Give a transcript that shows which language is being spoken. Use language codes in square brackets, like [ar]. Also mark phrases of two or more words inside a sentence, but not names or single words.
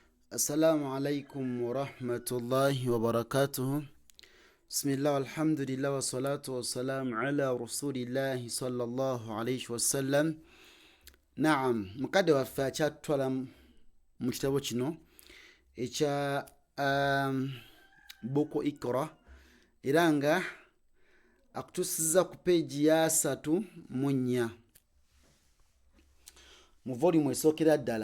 [ar] السلام عليكم ورحمة الله وبركاته. بسم الله والحمد لله والصلاة والسلام على رسول الله صلى الله عليه وسلم. [lg] Naam, mukadde waffe akyatutwala mu kitabo kino ekya buku Iqra era nga akutusiza ku peegi ya 3 mu volume esookera ddala.